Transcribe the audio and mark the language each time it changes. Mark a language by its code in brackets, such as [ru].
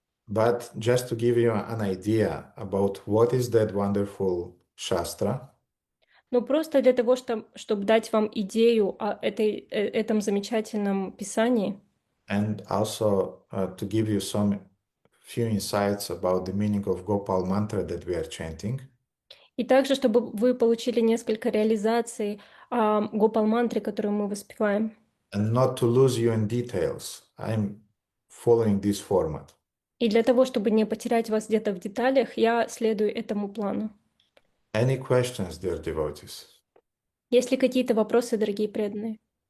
[en] But just to give you an idea about what is that wonderful Shastra, [ru] Но просто для того, чтобы дать вам идею о этом замечательном писании, [en] and also to give you some few insights about the meaning of Gopal mantra that we are chanting, [ru] и также, чтобы вы получили несколько реализаций Гопал-мантры, которую мы воспеваем. [en] and not to lose you in details, I'm following this format. [ru] И для того, чтобы не потерять вас где-то в деталях, я следую этому плану. [en] Any questions, dear devotees? [ru] Есть ли какие-то вопросы, дорогие преданные?